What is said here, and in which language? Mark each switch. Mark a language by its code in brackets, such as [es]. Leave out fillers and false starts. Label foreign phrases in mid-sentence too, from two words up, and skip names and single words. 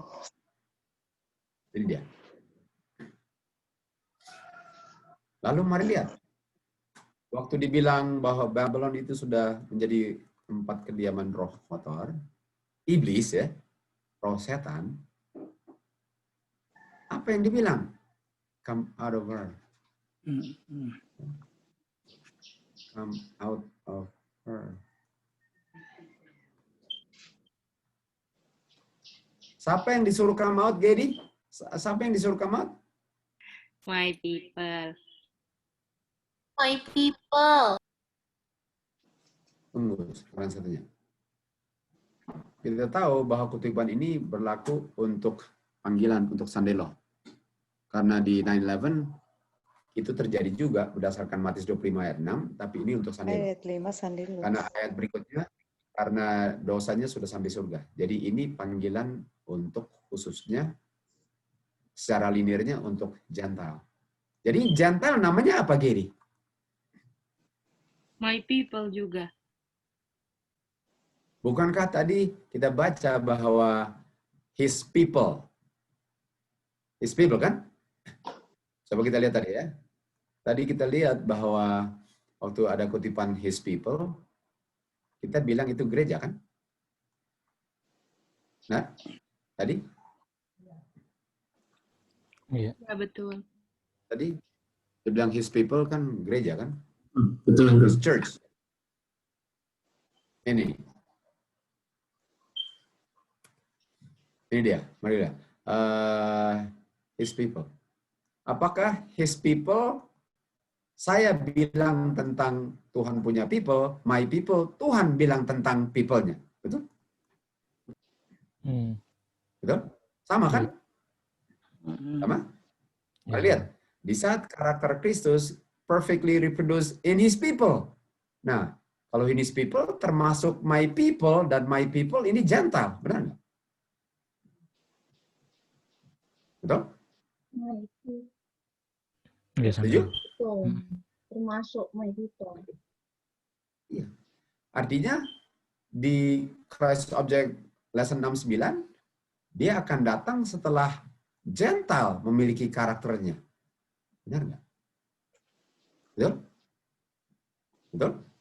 [id] Ini dia. Lalu mari lihat. Waktu dibilang bahwa Babylon itu sudah menjadi tempat kediaman roh kotor, iblis ya, roh setan, apa yang dibilang? [en] Come out of her. Come out of her. [id] Siapa yang disuruh [en] come out, [id] Gedi? Siapa yang disuruh [en] come out? My people. My people. [id] Tunggu, sekarang satunya. Kita tahu bahwa kutipan ini berlaku untuk panggilan, untuk Sandelo. Karena di 9/11 itu terjadi juga berdasarkan Matius 25 ayat 6, tapi ini untuk Sandelo. Ayat 5 Sandelo. Karena ayat berikutnya, karena dosanya sudah sampai surga. Jadi ini panggilan untuk khususnya, secara linirnya untuk jantal. Jadi jantal namanya apa, Geri? [en] My people juga. [id] Bukankah tadi kita baca bahwa [en] his people? His people [id] kan? Coba kita lihat tadi ya. Tadi kita lihat bahwa waktu ada kutipan [en] his people, [id] kita bilang itu gereja kan? Nah, tadi? Iya. Ya betul. Tadi dia bilang [en] his people [id] kan gereja kan? Betul. [en] His church. [id] Ini dia, mari lihat. [en] His people. Apakah his people, [id] saya bilang tentang Tuhan punya [en] people, my people, [id] Tuhan bilang tentang people-nya. Betul? Betul? Sama kan? Sama? Mari lihat. Di saat karakter Kristus [en] perfectly reproduced in his people. [id] Nah, kalau [en] in his people [id] termasuk [en] my people, [id] dan [en] my people [id] ini jantal. Benar nggak? Betul? Setuju? Termasuk [en] my people. [id] Iya. Artinya di Christ Object Lesson 69 dia akan datang setelah gentle memiliki karakternya. Benar nggak? Betul? Betul?